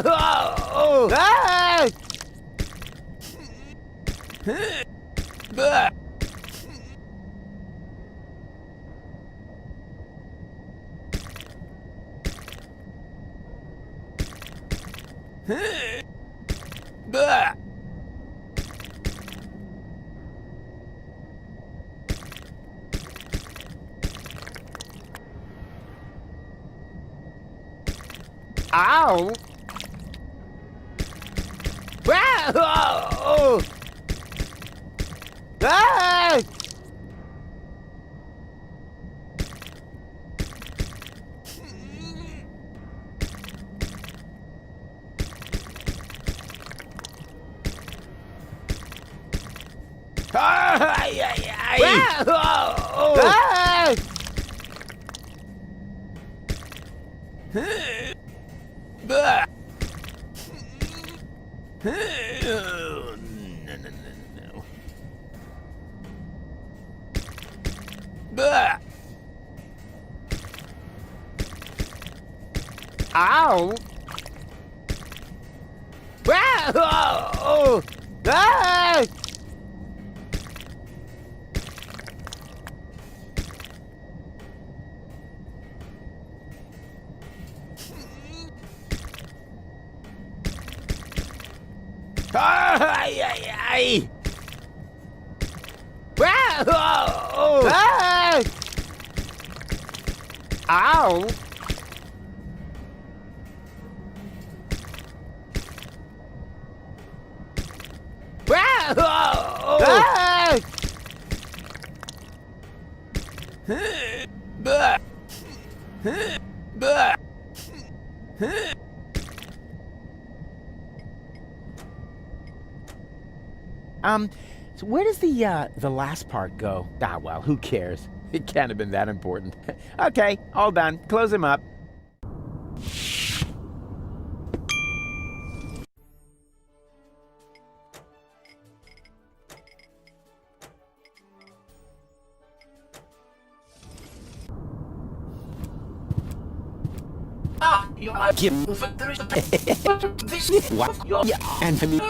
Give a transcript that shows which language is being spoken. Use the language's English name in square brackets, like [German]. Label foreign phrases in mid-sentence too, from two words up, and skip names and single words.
[English] Oh! Ah! Bah! Bah! Ow! Oh! Ah! Ay, ay, ay! Oh! Ah! Bah! No, no, no, no. Bah! Ow! Oh! Ah! Ay, ay, ay! Oh! Ah! Ow! Oh! Ah! Bah! Bah! So where does the last part go? Ah, well, who cares? It can't have been that important. Okay, all done. Close him up. And for me.